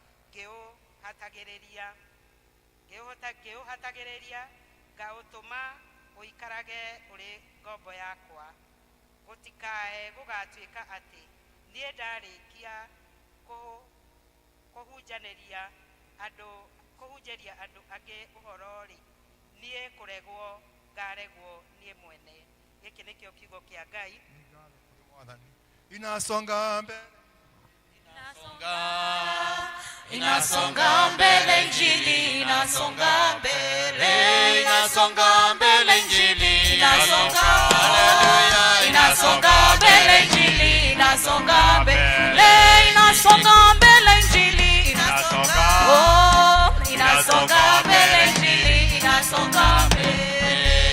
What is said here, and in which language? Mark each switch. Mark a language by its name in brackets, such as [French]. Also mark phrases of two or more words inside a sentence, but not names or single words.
[Kikuyu] ngĩũhatagĩrĩria ngaũtũma ũikarage ũrĩ ngombo yakwa gũtikae gũgatuĩka atĩ niĩ ndarĩkia kũhunjĩria andũ angĩ ũhoro-rĩ niĩ kũregwo ngaregwo niĩ mwene gĩkĩ nĩkĩo kiugo kĩa Ngai [Swahili] inasonga mbele inasonga mbele injili inasonga mbele injili inasonga mbele injili inasonga mbele injili inasonga mbele injili inasonga mbele